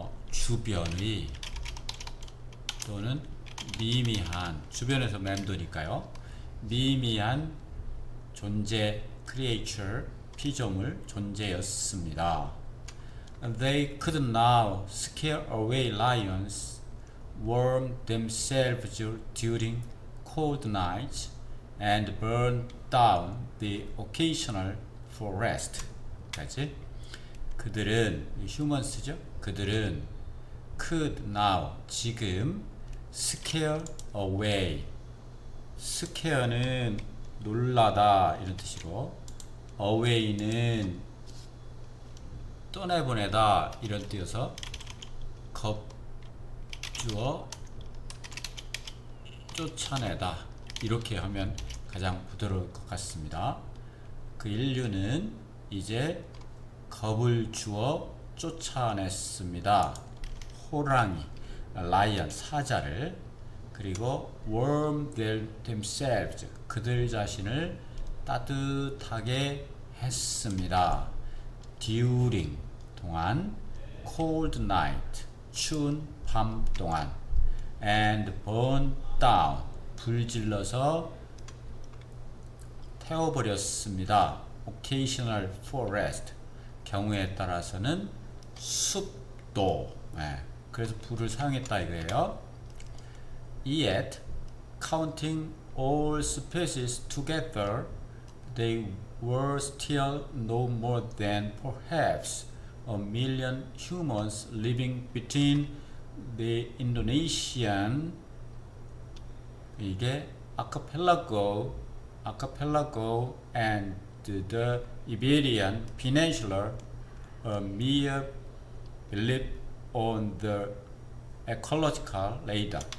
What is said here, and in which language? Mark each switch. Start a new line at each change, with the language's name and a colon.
Korean: 주변의 또는 미미한, 주변에서 맴도니까요, 미미한 존재, creature, 피조물, 존재였습니다.
English: They could now scare away lions, warm themselves during cold nights, and burn down the occasional forest.
Korean: 까지. 그들은, humans죠? 그들은
English: could now,
Korean: 지금,
English: scare away.
Korean: scare는 놀라다 이런 뜻이고, away는 떠내보내다 이런 뜻이어서 겁주어 쫓아내다 이렇게 하면 가장 부드러울 것 같습니다. 그 인류는 이제 겁을 주어 쫓아냈습니다. 호랑이, 라이언, 사자를. 그리고
English: warm themselves,
Korean: 그들 자신을 따뜻하게 했습니다. during, 동안,
English: cold night,
Korean: 추운 밤 동안,
English: and burn down,
Korean: 불질러서 태워버렸습니다.
English: occasional forest,
Korean: 경우에 따라서는 숲도. 네, 그래서 불을 사용했다 이거예요.
English: Yet, counting all species together, they were still no more than perhaps 1 million humans living between the Indonesian,
Korean: 이게
English: archipelago and the Iberian Peninsula, a mere blip on the ecological radar.